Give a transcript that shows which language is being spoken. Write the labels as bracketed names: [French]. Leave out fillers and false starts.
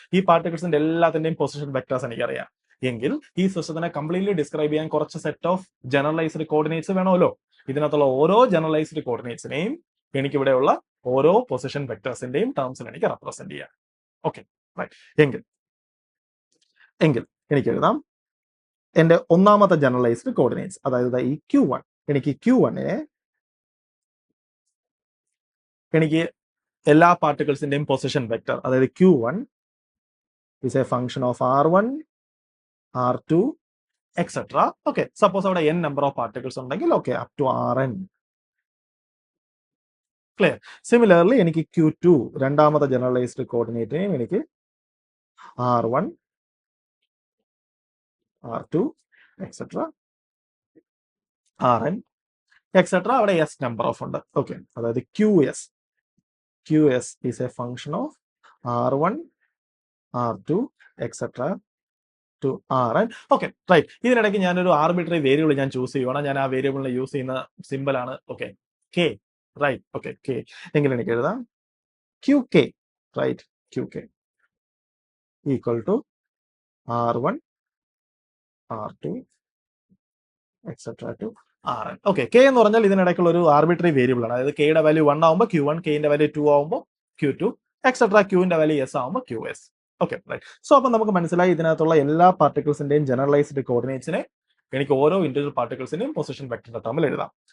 [Malayalam] ഈ പാർട്ടിക്കിൾസിന്റെ എല്ലാത്തിന്റെയും position vectors എനിക്കറിയാം. എങ്കിൽ ഈ സിസ്റ്റത്തിനെ കംപ്ലീറ്റ്ലി ഡിസ്ക്രൈബ് ചെയ്യാൻ കുറച്ച് സെറ്റ് ഓഫ് ജനറലൈസ്ഡ് കോർഡിനേറ്റ്സ് വേണമല്ലോ. ഇതിനകത്തുള്ള ഓരോ ജനറലൈസ്ഡ് കോർഡിനേറ്റ്സിനെയും എനിക്ക് ഇവിടെയുള്ള ഓരോ പൊസിഷൻ വെക്ടേഴ്സിന്റെയും ടേംസിൽ എനിക്ക് റെപ്രസെന്റ് ചെയ്യാം. Okay, right. എങ്കിൽ എനിക്ക് എഴുതാം എന്റെ ഒന്നാമത്തെ ജനറലൈസ്ഡ് കോർഡിനേറ്റ്സ്, അതായത് ഈ Q1. എനിക്ക് Q1നെ എനിക്ക് എല്ലാ പാർട്ടിക്കിൾസിന്റെയും പൊസിഷൻ വെക്ടർ, അതായത് [English] Q1 is a function of R1, R2, etc. [Malayalam] Okay, suppose അവിടെ n നമ്പർ ഓഫ് പാർട്ടിക്കിൾസ് ഉണ്ടെങ്കിൽ okay up to Rn. Clear. Similarly എനിക്ക് Q2 രണ്ടാമത്തെ ജനറലൈസ്ഡ് കോർഡിനേറ്റിനെയും എനിക്ക് R1, R2, etc. Rn, etc. അവിടെ s നമ്പർ ഓഫ് ഉണ്ട്. [English] Okay, അതായത് QS is a function of R1, R2, etc. to Rn. Okay, right. [Malayalam] ഇതിനിടയ്ക്ക് ഞാനൊരു arbitrary variable ഞാൻ choose ചെയ്യുവാണ്. ഞാൻ ആ വേരിയബിളിനെ യൂസ് ചെയ്യുന്ന സിമ്പിൾ ആണ് okay K. Right. Okay, K. എങ്കിലും എനിക്ക് എഴുതാം QK. [English] Right, QK equal to R1, R2, etc. to Rn. [Malayalam] Okay, K എന്ന് പറഞ്ഞാൽ ഇതിനിടയ്ക്കുള്ള ഒരു ആർബിട്രറി വേരിയബിൾ ആണ്. അതായത് Kയുടെ വാല്യൂ 1 ആവുമ്പോൾ Q1, Kന്റെ വാല്യൂ 2 ആവുമ്പോൾ Q2, എക്സെട്ര. Qന്റെ വാല്യൂ S ആവുമ്പോൾ QS. Okay, right. സോ അപ്പൊ നമുക്ക് മനസ്സിലായി ഇതിനകത്തുള്ള എല്ലാ പാർട്ടിക്കിൾസിന്റെയും ജനറലൈസ്ഡ് കോർഡിനേറ്റ്സിനെ എനിക്ക് ഓരോ ഇൻഡിവിജ്വൽ പാർട്ടിക്കിൾസിന്റെയും പൊസിഷൻ വെക്ടറിന്റെ തമ്മിൽ എഴുതാം.